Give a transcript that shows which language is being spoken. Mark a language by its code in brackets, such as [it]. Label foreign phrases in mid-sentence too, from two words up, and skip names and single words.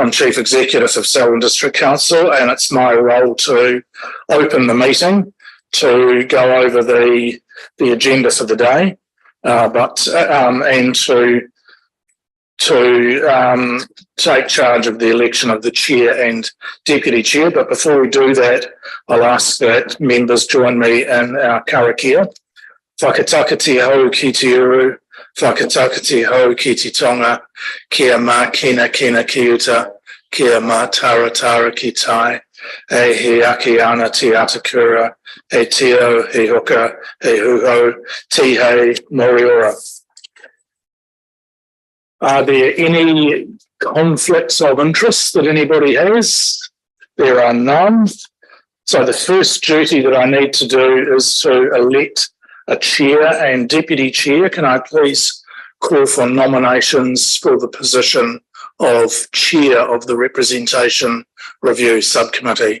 [en] I'm Chief Executive of Selwyn District Council, and it's my role to open the meeting, to go over the agenda for the day, and to take charge of the election of the chair and deputy chair. But before we do that, I'll ask that members join me in our karakia. [mi] Whakataka hau ki te uru, whakataka hau ki te tonga, kia mā kina ki uta, kia mā tara ki tai, e he aki ana te atakura, he teo, he hoka, he huho, ti hei moriora. [en] Are there any conflicts of interest that anybody has? There are none. So the first duty that I need to do is to elect a chair and deputy chair. Can I please call for nominations for the position of chair of the Representation Review Subcommittee?